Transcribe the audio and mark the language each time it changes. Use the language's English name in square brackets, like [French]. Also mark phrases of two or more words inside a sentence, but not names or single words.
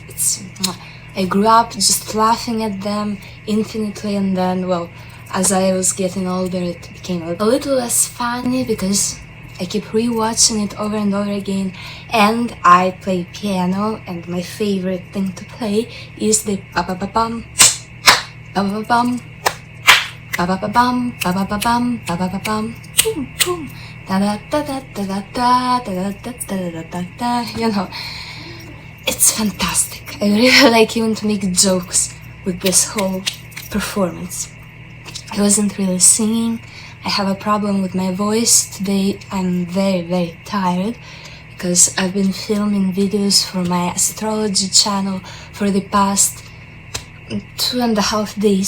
[English] I grew up just laughing at them infinitely, and then, as I was getting older, it became a little less funny because I keep rewatching it over and over again, and I play piano, and my favorite thing to play is the ba-ba-ba-bum, ba-ba-ba-bum, ba-ba-ba-bum, ba-ba-ba-bum, ba-ba-ba-bum, boom, boom. It's fantastic. I really like even to make jokes with this whole performance. I wasn't really singing. I have a problem with my voice. Today I'm very tired because I've been filming videos for my astrology channel for the past 2.5 days.